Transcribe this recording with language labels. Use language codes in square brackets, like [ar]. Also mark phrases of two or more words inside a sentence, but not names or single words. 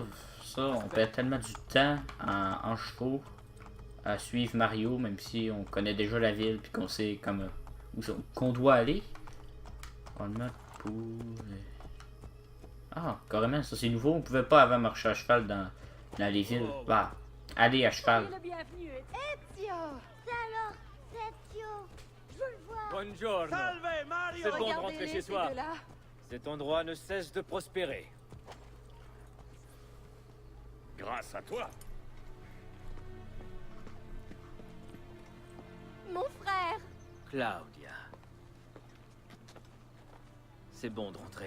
[fr] Ça, on perd tellement du temps en chevaux à suivre Mario, même si on connaît déjà la ville puis qu'on sait comme où qu'on doit aller. On le met pour... Ah, carrément, ça c'est nouveau. On pouvait pas avant marcher à cheval dans les villes. Bah, aller à cheval. Ezio! C'est alors, c'est Ezio! Je veux le voir! [it] Buongiorno. Salve, Mario! [fr] C'est bon de rentrer Regardez-les, chez ces soi. deux-là. Cet endroit ne cesse de prospérer. Grâce à toi. Mon frère! Claudia. C'est bon de rentrer.